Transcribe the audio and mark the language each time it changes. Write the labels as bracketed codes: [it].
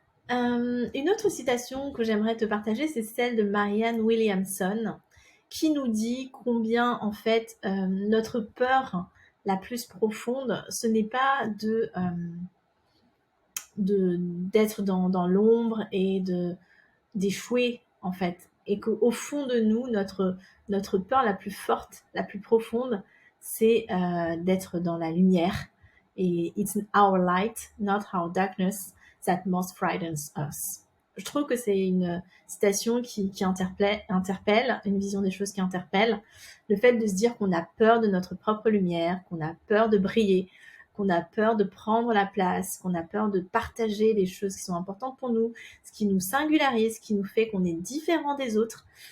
[fr] Une autre citation que j'aimerais te partager, c'est celle de Marianne Williamson, qui nous dit combien, en fait, notre peur la plus profonde, ce n'est pas d'être dans l'ombre et d'échouer, en fait. Et qu'au fond de nous, notre peur la plus forte, la plus profonde, c'est d'être dans la lumière. [en] Et it's our light, not our darkness, that most frightens us. [fr] Je trouve que c'est une citation qui interpelle, une vision des choses qui interpelle. Le fait de se dire qu'on a peur de notre propre lumière, qu'on a peur de briller, qu'on a peur de prendre la place, qu'on a peur de partager les choses qui sont importantes pour nous, ce qui nous singularise, ce qui nous fait qu'on est différent des autres.